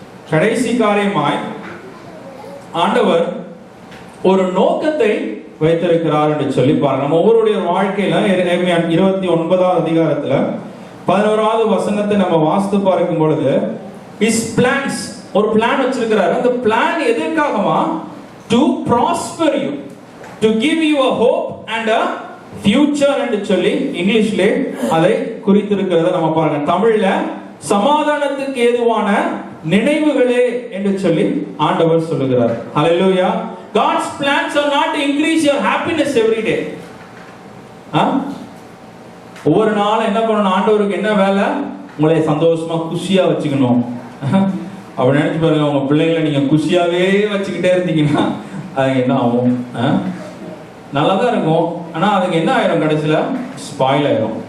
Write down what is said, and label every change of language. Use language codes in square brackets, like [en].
[ta] கடைசி காரியமாய் ஆண்டவர் ஒரு நோக்கத்தை வைத்திருக்கிறார் என்று சொல்லி பாருங்க. நம்ம ஒவ்வொருடைய வாழ்க்கையில 29வது அதிகாரத்துல 11வது வசனத்தை நம்ம வாசித்து பார்க்கும் பொழுது, [en] his plans, [ta] ஒரு பிளான் வச்சிருக்கிறார். அந்த plan எதற்காகவா? [en] to prosper you, to give you a hope and a future [ta] என்று சொல்லி இங்கிலீஷ்ல அதை குறித்திருக்கிறத நம்ம பாருங்க. தமிழ்ல சமாதானத்துக்கு ஏதுவான நினைவுகளே என்று சொல்லி ஆண்டவர் சொல்லுகிறார். ஹல்லேலூயா. [en] God's plans are not to increase your happiness every day. [ta] ஒவ்வொரு நாளும் என்ன பண்ணணும், ஆண்டவருக்கு என்ன வேலை? உங்களை சந்தோஷமா குஷியா வச்சுக்கணும். அப்படி நினைச்சு பாருங்க, உங்க பிள்ளைங்களை நீங்க குஷியாவே வச்சுக்கிட்டே இருந்தீங்கன்னா அது என்ன ஆகும்? நல்லாதான் இருக்கும், ஆனா அதுக்கு என்ன ஆயிரும்? கடைசியில ஸ்பாயில் ஆயிரும்.